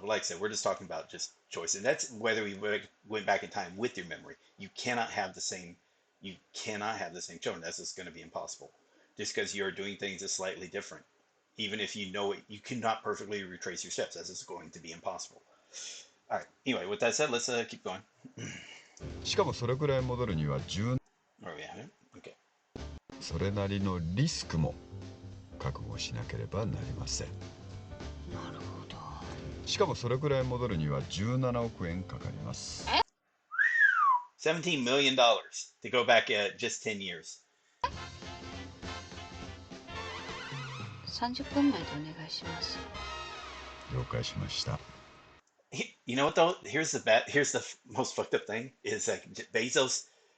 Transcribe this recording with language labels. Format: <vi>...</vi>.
<en>But like I said, we're just talking about just choice. And that's whether we went back in time with your memory. You cannot have the same children. That's just going to be impossible. Just because you're doing things is slightly different. Even if you know it, you cannot perfectly retrace your steps. That's just going to be impossible. All right. Anyway, with that said, let's keep going.</en> <ja>しかもそれくらい戻るには</ja> <en>Where are we at? Okay.</en> <ja>それなりのリスクも覚悟しなければなりません。なるほど。しかもそれくらい戻るには17億円かかります。</ja> <en>$17 million to go back just 10 years.</en> <ja>30分前でお願いします。了解しました。</ja> <en>You know what though? Here's the most fucked up thing is that Bezos.</en>